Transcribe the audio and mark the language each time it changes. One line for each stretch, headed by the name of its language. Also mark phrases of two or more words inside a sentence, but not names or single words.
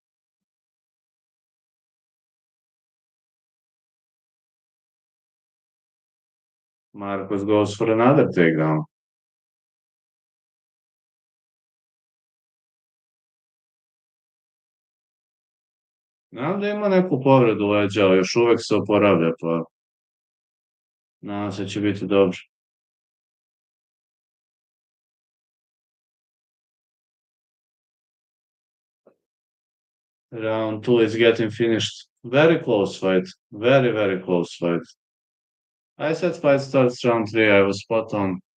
English: Marcus goes for another takedown.
Serbian: Znam da ima neku povredu leđa, ali još uvek se oporavlja, pa nadam se će biti dobro.
English: Round 2 is getting finished. Very close fight. Very, very close fight. I said fight starts round 3. I was spot on.